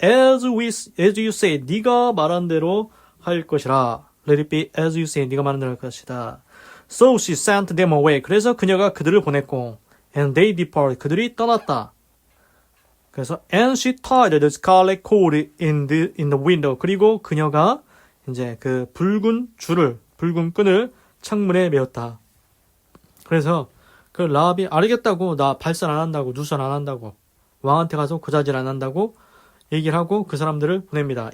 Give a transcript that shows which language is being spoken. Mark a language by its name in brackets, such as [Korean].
[English] As you say [Korean] 네가 말한 대로 할 것이라. [English] Let it be as you say [Korean] 네가 말한 대로 할 것이다. [English] So she sent them away [Korean] 그래서 그녀가 그들을 보냈고 [English] and they departed [Korean] 그들이 떠났다. 그래서 [English] and she tied the scarlet cord in the window [Korean] 그리고 그녀가 이제 그 붉은 끈을 창문에 메었다. 그래서 그 라합이 알겠다고 나 발설 안 한다고 누설 안 한다고 왕한테 가서 고자질 안 한다고 얘기를 하고 그 사람들을 보냅니다.